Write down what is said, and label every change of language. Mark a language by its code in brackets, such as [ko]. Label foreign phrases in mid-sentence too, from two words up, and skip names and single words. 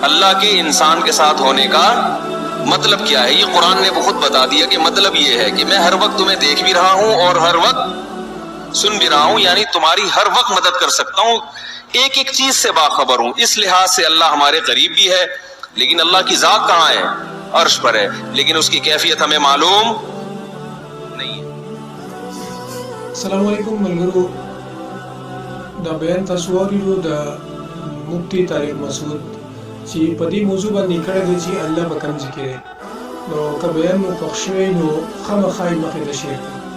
[ur] اللہ کے انسان کے ساتھ ہونے کا مطلب کیا ہے، یہ قرآن نے بہت بتا دیا کہ مطلب یہ ہے کہ میں ہر وقت تمہیں دیکھ بھی رہا ہوں اور ہر وقت سن بھی رہا ہوں، یعنی تمہاری ہر وقت مدد کر سکتا ہوں، ایک ایک چیز سے باخبر ہوں. اس لحاظ سے اللہ ہمارے قریب بھی ہے. لیکن اللہ کی ذات کہاں ہے؟ عرش پر ہے، لیکن اس کی کیفیت ہمیں معلوم نہیں ہے. [ar] السلام علیکم [ps] ملګرو. دا بیان تاسو واورېدو د مفتی طارق مسعود چې په دې موضوع باندې کړی دی چې الله به کوم ځای کې دی. نو که بیان مو خوښ شوی نو خامخا یې مخې ته شیر کړئ.